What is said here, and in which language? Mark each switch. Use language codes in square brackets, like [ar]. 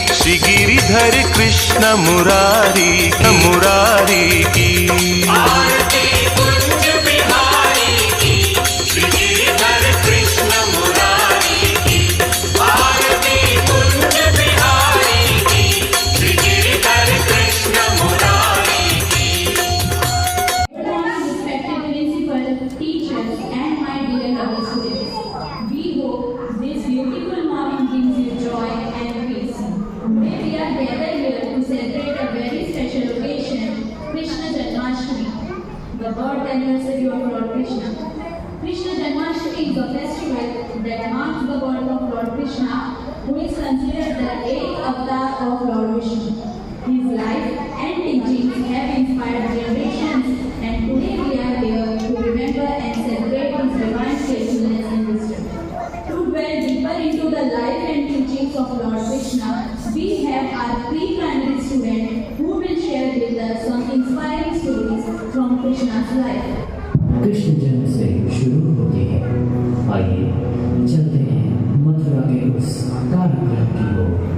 [hi] श्री गिरिधर कृष्ण मुरारी मुरारी की। आरती कुंज बिहारी की, श्री गिरिधर कृष्ण मुरारी की। आरती कुंज बिहारी की, श्री गिरिधर कृष्ण मुरारी की। [en] Respected principal, teachers, and my dear lovely students, we hope this beautiful morning brings you joy and peace. Today we are gathered here to celebrate a very special occasion, Krishna Janmashtami, the birth anniversary of Lord Krishna. Krishna Janmashtami is a festival that marks the birth of Lord Krishna, who is considered the 8th avatar of Lord Vishnu. His life and teachings have inspired generations, and today we are here to remember and celebrate his divine faithfulness and wisdom. To dwell deeper into the life and teachings of Lord Krishna, we have our pre-primary student who will share with us some inspiring stories from Krishna's life. [hi] Krishna जन्म से शुरू होते हैं, आइए चलते हैं मथुरा के उस कार्यक्रम की ओर।